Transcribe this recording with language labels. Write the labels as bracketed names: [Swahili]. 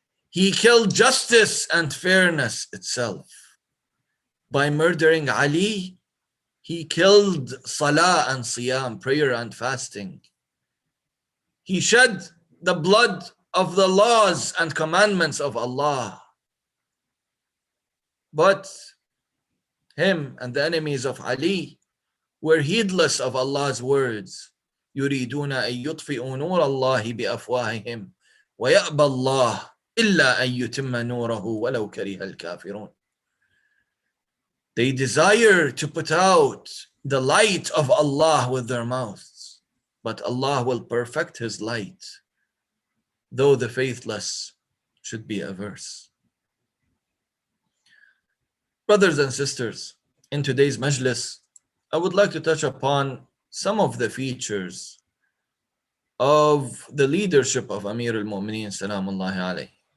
[English] He killed justice and fairness itself. By murdering Ali, he killed salah and siyam, prayer and fasting. He shed the blood of the laws and commandments of Allah. But him and the enemies of Ali were heedless of Allah's words. [Arabic] يريدون أن يطفئوا نور الله بأفواههم ويأبى الله إلا أن يتم نوره ولو كره الكافرون. [English] They desire to put out the light of Allah with their mouths, but Allah will perfect his light, though the faithless should be averse. Brothers and sisters, in today's Majlis, I would like to touch upon some of the features of the leadership of Ameer al-Mu'mineen, Salamullahi alayhi.